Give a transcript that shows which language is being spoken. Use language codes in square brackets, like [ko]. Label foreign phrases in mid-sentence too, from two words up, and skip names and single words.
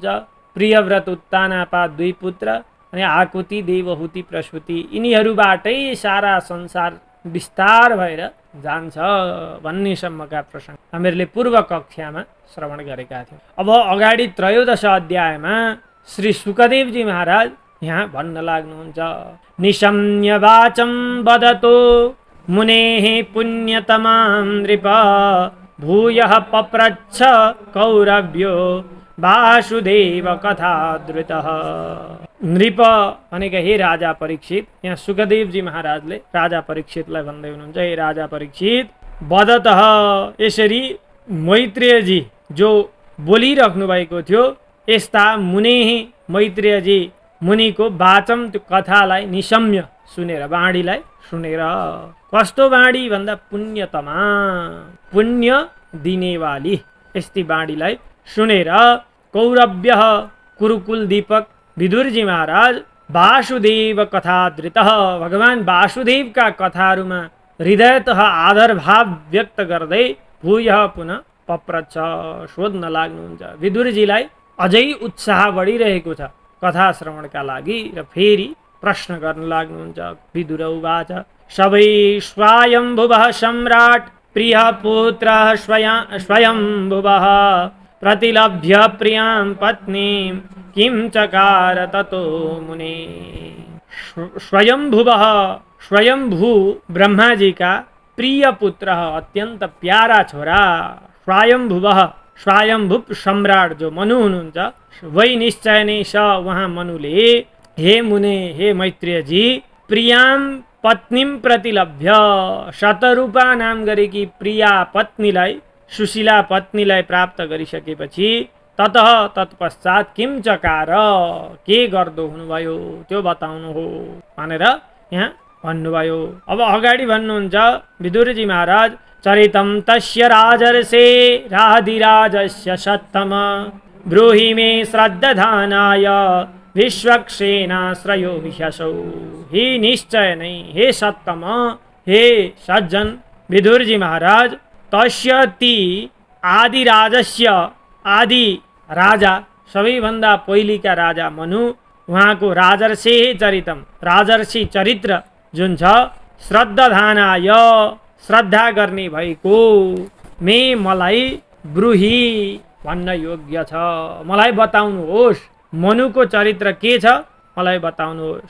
[ne] प्रियव्रत, उत्तानापा 2 पुत्र, अनि आकुति, देवहुति, प्रसूति, यिनीहरूबाटै सारा संसार विस्तार भएर जान्छ भन्नेसम्मका प्रसङ्ग हामीहरूले पूर्व कक्षामा श्रवण गरेका थियौँ। अब अगाडि 13औं अध्यायमा श्री सुखदेवजी महाराज यहाँ भन्न लाग्नुहुन्छ। [sa] निशम्य वाचं वदतो मुनेः पुण्यतमां नृप भूयः पप्रच्छ कौरव्यो वासुदेव कथाद्रुतः। [ne] नृप भनेका हे राजा परीक्षित, यहाँ सुखदेवजी महाराजले राजा परीक्षितलाई भन्दै हुनुहुन्छ, हे राजा परीक्षित, वदतः यसरी मैत्रेयजी जो बोलिराख्नु भएको थियो यस्ता मुनेः मैत्रेयजी मुनिको वाचम त्यो कथालाई निशम्य सुनेर, वाणीलाई सुनेर, कस्तो वाणी भन्दा पुण्यतमा, पुण्य दिनेवाली यस्ती वाणीलाई सुनेर कौरव्य कुरुकुल दीपक विदुरजी महाराज वासुदेव कथादृत भगवान वासुदेवका कथाहरूमा हृदयतः आदर भाव व्यक्त गर्दै भूय पुनः पप्रच्छ सोध्न लाग्नुहुन्छ। विदुरजीलाई अझै उत्साह बढिरहेको छ कथा श्रवणका लागि र फेरि प्रश्न गर्न लाग्नुहुन्छ। [sa] विदुर उवाच सबै स्वयम्भुवः सम्राट प्रिय पुत्र स्वयम्भुवः प्रतिलभ्य प्रियां पत्नीं किं चकार ततो मुने। [ne] स्वयंभुवः, स्वयंभू ब्रह्माजी का प्रिय पुत्र, अत्यंत प्यारा छोरा स्वयंभुवः, स्वयंभू सम्राट जो मनु हुनुहुन्छ वही निश्चय नै स वहाँ मनुले हे मुने, हे मैत्रेयजी, प्रियां पत्नीम प्रतिलभ्य शतरूपा नाम गरेकी प्रिया पत्नीलाई सुशीला पत्नीलाई प्राप्त गरिसकेपछि ततः तत्पश्चात किम चकार के गर्दो हुनुभयो त्यो बताउनु हो भनेर यहाँ भन्नुभयो। अब अगाडि भन्नुहुन्छ विदुरजी महाराज [sa] चरितम तस्य राजर्षे राधिराजस्य सत्तम ब्रूहि मे श्रद्धानाय विश्वक्सेनाश्रयो ह्यसौ। [ne] ही निश्चय नहीं हे सत्तम हे सज्जन विदुरजी महाराज तस्य ती आदि राजस्य आदि राजा सबैभन्दा पहिलेका राजा मनु उहाँको राजर्षे चरितम राजर्षि चरित्र जुन छ श्रद्धानाय श्रद्धा गर्ने भएको मे मलाई ब्रूहि भन्न योग्य छ मलाई बताउनुहोस् मनुको चरित्र के छ मलाई बताउनुहोस्।